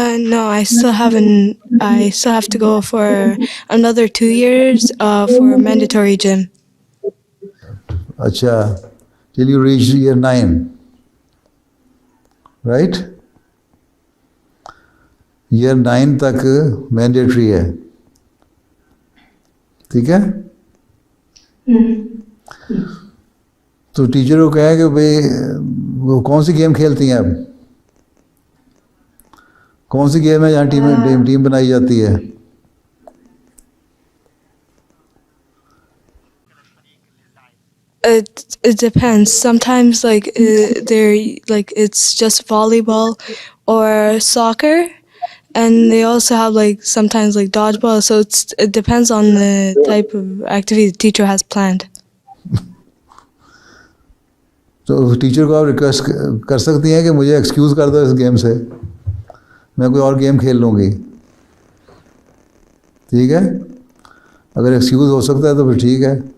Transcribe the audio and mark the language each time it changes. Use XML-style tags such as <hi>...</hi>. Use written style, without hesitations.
<en>No, I still have to go for another 2 years for mandatory gym.</en> <ur>اچھا,</ur> <en>till you reach year 9, right?</en> <ur>year 9 تک mandatory ہے, ٹھیک ہے. تو teacher کو کہے کہ بھئی وہ کون سی گیم کھیلتی ہیں اب, کون سی گیم ہے جہاں ٹیم بنائی جاتی ہے؟</ur> <en>It depends. Sometimes they're like it's just volleyball or soccer, and they also have sometimes dodgeball. So it depends on the type of activity the teacher has planned.</en> <ur>تو ٹیچر کو آپ request کر سکتی ہیں کہ مجھے ایکسکیوز کر دو اس game سے, میں کوئی اور گیم کھیل لوں گی, ٹھیک ہے. اگر ایکسکیوز ہو سکتا ہے تو پھر ٹھیک ہے.</ur>